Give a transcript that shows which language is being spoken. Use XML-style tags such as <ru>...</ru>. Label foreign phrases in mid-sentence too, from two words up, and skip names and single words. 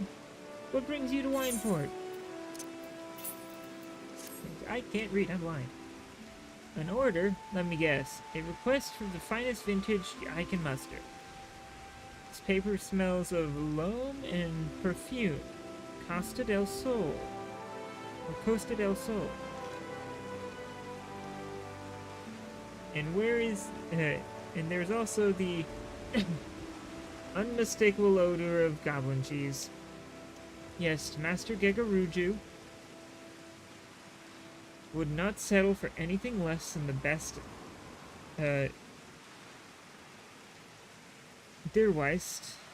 <en>What brings you to Wineport? I can't read, I'm blind. An order? Let me guess. A request for the finest vintage I can muster. This paper smells of loam and perfume. Costa del Sol. Or Costa del Sol. And where is... and there's also the unmistakable odor of goblin cheese. Yes, Master Gegaruju would not settle for anything less than the best Dirweist.</en>